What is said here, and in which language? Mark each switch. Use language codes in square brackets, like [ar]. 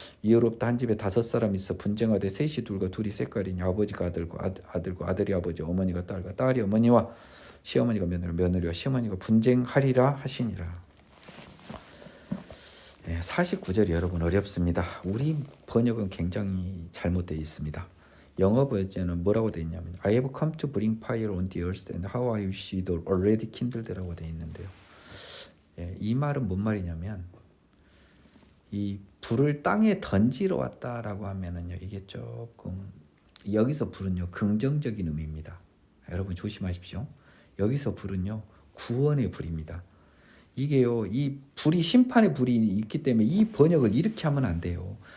[ko] 이어롭다 한 집에 5사람 있어 분쟁하되 셋이 둘과 둘이 셋갈이니 아버지가 아들과 아들이 아버지 어머니가 딸과 딸이 어머니와 시어머니가 며느리와 시어머니가 분쟁하리라 하시니라. 49절이 여러분 어렵습니다. 우리 번역은 굉장히 잘못되어 있습니다. 영어 버전은 뭐라고 되어 있냐면 [en] I have come to bring fire on the earth and how I wish it already kindled라고 [ko] 되어 있는데요. 이 말은 뭔 말이냐면 이 불을 땅에 던지러 왔다라고 하면은요. 이게 조금 여기서 불은요. 긍정적인 의미입니다. 여러분 조심하십시오. 여기서 불은요. 구원의 불입니다. 이게요, 이 불이 심판의 불이 있기 때문에 이 번역을 이렇게 하면 안 돼요.